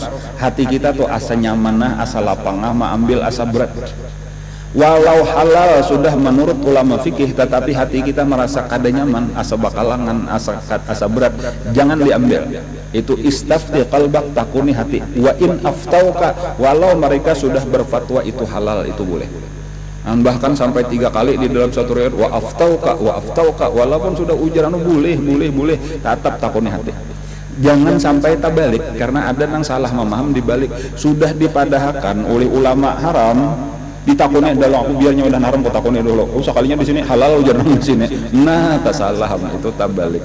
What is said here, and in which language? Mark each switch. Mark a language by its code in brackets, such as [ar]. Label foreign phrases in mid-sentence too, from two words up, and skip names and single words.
[bjn] Hati kita tuh asa nyamanah, asa lapangah, ambil asa berat. Walau halal sudah menurut ulama fikih, tetapi hati kita merasa kada nyaman, asa bakalangan, asa berat, jangan diambil. Itu [ar] istafti qalbak, [bjn] takuni hati. [ar] Wa in aftauka, [bjn] walau mereka sudah berfatwa itu halal, itu boleh. Bahkan sampai 3 kali di dalam satu riwayat [ar] wa aftauka, [bjn] walaupun sudah ujaran boleh, tetap takuni hati. Jangan sampai tabalik, karena ada yang salah memaham dibalik. Sudah dipadahkan oleh ulama haram, ditakuni dalam aku biarnya udah haram, kok takuni dulu. Sekalinya di sini halal ujaran di sini. Nah, tak salah, itu tabalik.